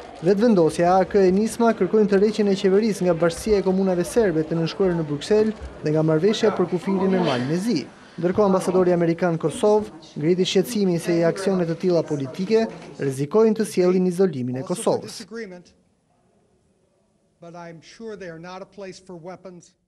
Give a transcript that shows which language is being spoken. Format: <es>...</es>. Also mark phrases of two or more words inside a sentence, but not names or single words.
<sq>Vetëvendosja, AK e Nisma kërkojnë tërheqjen e qeverisë nga Bashkia e Komunave Serbe të nënshkruar në Bruksel dhe nga marrëveshja për kufirin me Malezi. Ndërkohë ambasadori amerikan në Kosovë ngriti shqetësimin se aksionet të tilla politike rrezikojnë të sjellin izolimin e Kosovës.</sq> <en>But I'm sure they are not a place for weapons.</en>